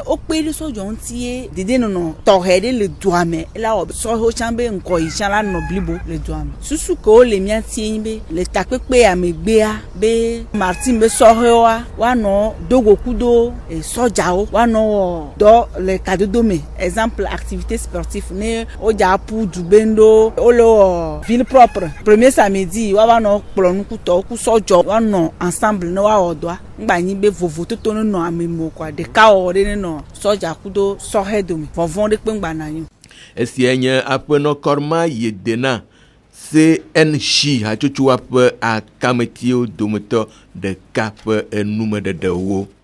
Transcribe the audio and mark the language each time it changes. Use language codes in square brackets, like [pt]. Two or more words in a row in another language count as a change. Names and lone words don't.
[ee] o kpe ɖe sɔdzɔ ŋuti ye dedienɔnɔ tɔxɛ ɖe le dua me ela wɔ sɔhɛwo tsã be ŋkɔ yi tsã la nɔ blibo le dua me susu ke wo le mía tie nyi be le takpekpe amegbea be Martin be sɔhɛwoa woanɔ dogo kudo sɔdzawo woanɔ wɔ dɔ le kadodo me [fr] exemple activité sportive [ee] ne wodza ƒu du be ŋɖo wole wɔ [fr] ville propre premier samedi [ee] woavanɔ kplɔ nukutɔwo ku sɔdzɔ woanɔ ensemble ne woawɔ dɔa ŋgbanyi be vovototo ne nɔ ame mo kɔa ɖeka wɔwɔ ɖe ne nɔ sɔdza kudo sɔhɛ dome vɔvɔ̃ ɖe kpe ŋgbana nyo. Esia nye aƒenɔ Kɔrma Yedena CNC hatsotso ƒe akametiwo dometɔ ɖeka ƒe enumeɖeɖewo.